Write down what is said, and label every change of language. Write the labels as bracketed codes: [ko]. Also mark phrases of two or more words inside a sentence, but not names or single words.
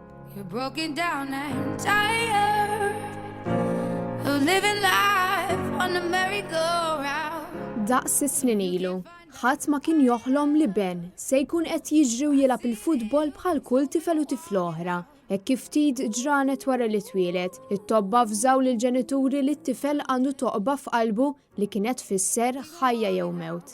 [en] You're broken down and tired of living life on a merry-go-round. [mt] Daqs snin ilu, ħadd ma kien joħlom li Ben se jkun qed jiġri u jilgħab il-futbol bħal kull tifel u tifla oħra. Hekk kif ftit ġranet wara li twieled, it-tobba fżaw lill-ġenituri li t-tifel għandu toqba f'qalbu li kienet tfisser ħajja jew mewt.